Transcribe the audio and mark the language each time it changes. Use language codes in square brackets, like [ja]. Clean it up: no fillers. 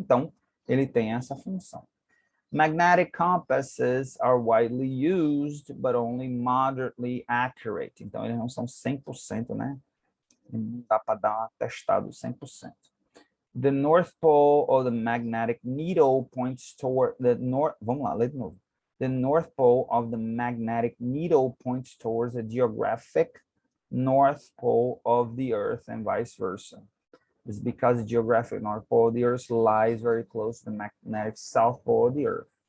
[pt] Então, ele tem essa função. [en] Magnetic compasses are widely used, but only moderately accurate. [pt] Então, eles não são 100%, né? Não dá para dar um atestado 100%. [en] The North Pole of the magnetic needle points toward the north. [pt] Vamos lá, lê de novo. [en] The North Pole of the magnetic needle points towards the geographic North Pole of the Earth and vice versa. It's because the geographic North Pole of the Earth lies very close to the magnetic South Pole of the Earth.